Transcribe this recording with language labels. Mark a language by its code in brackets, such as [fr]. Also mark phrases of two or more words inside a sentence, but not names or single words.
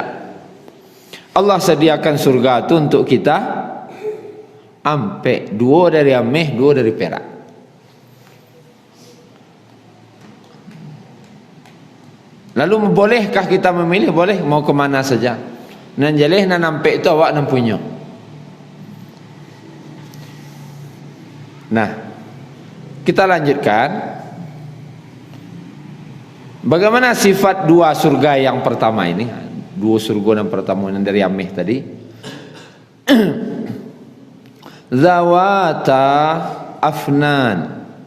[id] Allah sediakan surga itu untuk kita ampe, dua dari ameh, dua dari perak. Lalu bolehkah kita memilih? Boleh, mau ke mana saja. [min] Nan jaleh nan ampe itu awak nan punya. [id] Nah, kita lanjutkan. Bagaimana sifat dua surga yang pertama ini? Dua surga yang pertama yang dari ameh tadi. [ar] ذواتا أفنان.